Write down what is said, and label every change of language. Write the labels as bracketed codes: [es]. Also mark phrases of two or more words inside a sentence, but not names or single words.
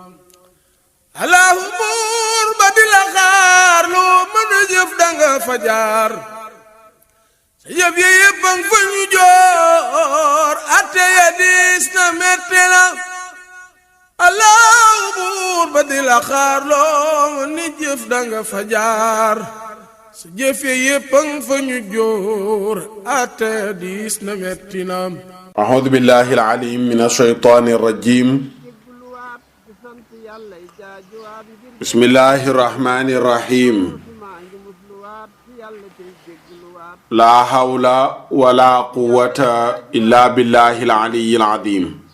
[wo] allahu buur ba di la xaar loo mën a jëf danga fa jaar sa jëf yi yëpp ang fa ñu joor atte ya diis na metti na allahu buur ba di la xaar loo mën a jëf danga fa jaar sa jëf yi yëpp ang fa ñu joor atte ya diis na metti na [ar] أعوذ بالله العليم من الشيطان الرجيم بسم الله الرحمن الرحيم لا حول ولا قوة إلا بالله العلي العظيم